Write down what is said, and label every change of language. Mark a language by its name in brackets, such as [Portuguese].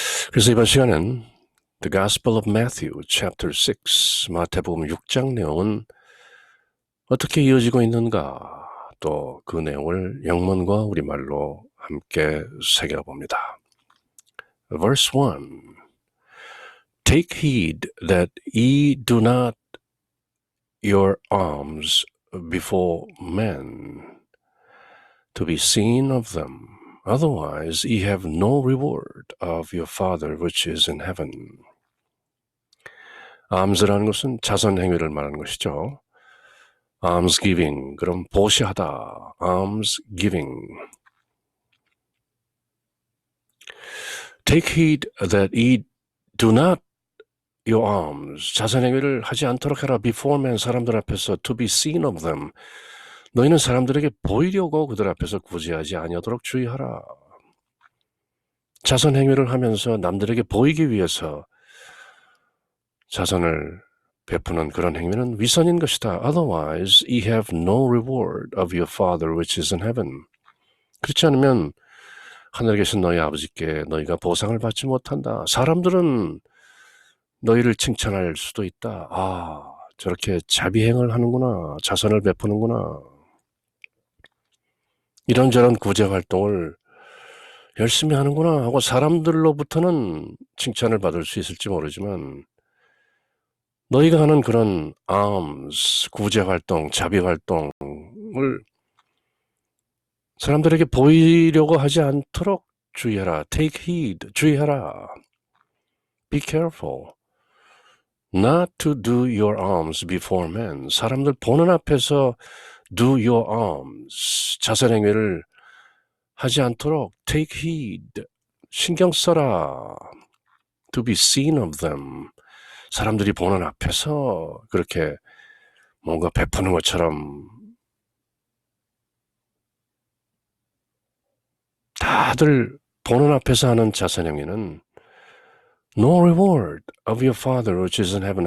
[Korean] 그래서 이번 시간은 The Gospel of Matthew, Chapter 6, 마태복음 6장 내용은 어떻게 이어지고 있는가, 또 그 내용을 영문과 우리말로 함께 새겨봅니다. [English] Verse 1. Take heed that ye do not your alms before men, to be seen of them. Otherwise ye have no reward of your Father which is in heaven. [Korean] alms라는 것은 자선 행위를 말하는 것이죠. almsgiving, 그럼 보시하다. almsgiving. Take heed that ye do not your alms, [English] 자선 행위를 하지 않도록 해라. [Korean] before men, 사람들 앞에서 to be seen of them. 너희는 사람들에게 보이려고 그들 앞에서 구제하지 아니하도록 주의하라. 자선 행위를 하면서 남들에게 보이기 위해서 자선을 베푸는 그런 행위는 위선인 것이다. [English] Otherwise, ye have no reward of your Father which is in heaven. [Korean] 그렇지 않으면 하늘에 계신 너희 아버지께 너희가 보상을 받지 못한다. 사람들은 너희를 칭찬할 수도 있다. 아, 저렇게 자비행을 하는구나. 자선을 베푸는구나. 이런저런 구제활동을 열심히 하는구나 하고 사람들로부터는 칭찬을 받을 수 있을지 모르지만 너희가 하는 그런 alms, 구제활동, 자비활동을 사람들에게 보이려고 하지 않도록 주의하라. [English] Take heed, 주의하라. Be careful not to do your alms before men. [Korean] 사람들 보는 앞에서 do your alms, 자선행위를 하지 않도록 take heed, 신경 써라. [English] To be seen of them. 사람들이 보는 앞에서 그렇게 뭔가 베푸는 것처럼 다들 보는 앞에서 하는 자선행위는 No reward of your Father which is in heaven.